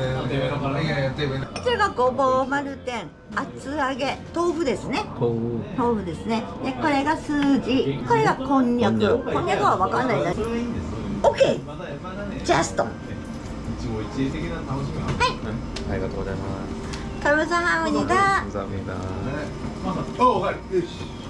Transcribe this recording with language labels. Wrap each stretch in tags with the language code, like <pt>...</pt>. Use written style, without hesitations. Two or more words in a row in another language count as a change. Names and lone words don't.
<ja>てめえのからね。いやいや、てめえの。こちらがごぼう丸天、厚揚げ、豆腐ですね。 토우. 豆腐ですね。で、これがスージ、これがこんにゃく。こんにゃくはわかんないです。それはいいんです。オッケー。まだね。ジャスト。一期一会的な楽しみが。</ja> <ko>네.</ko> <ja>ありがとうございます.</ja> <ko>감사합니다. 감사합니다. 어, 가. 요 し。</ko>